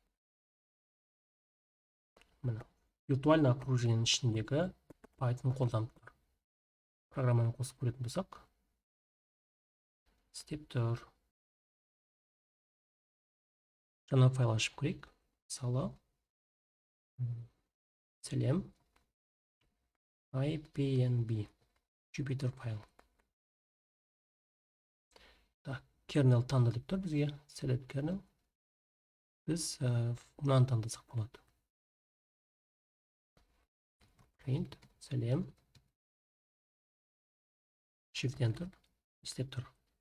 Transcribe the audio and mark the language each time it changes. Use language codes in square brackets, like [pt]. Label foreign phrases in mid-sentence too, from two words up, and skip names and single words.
[kk] Міне, [ru] виртуальный окружениенің [kk] ішіндегі Python қолданып тұр. Программаны қосып көретін болсақ, істеп тұр. Жаңа файл ашып көрейік. Мысалы, сәлем. IPNB Jupyter файл. Так, kernel таңда деп тұр бізге. [en] Select kernel. [kk] Біз мынаны таңдасақ болады. [en] Print, сәлем. Shift Enter. [kk] Істеп тұр.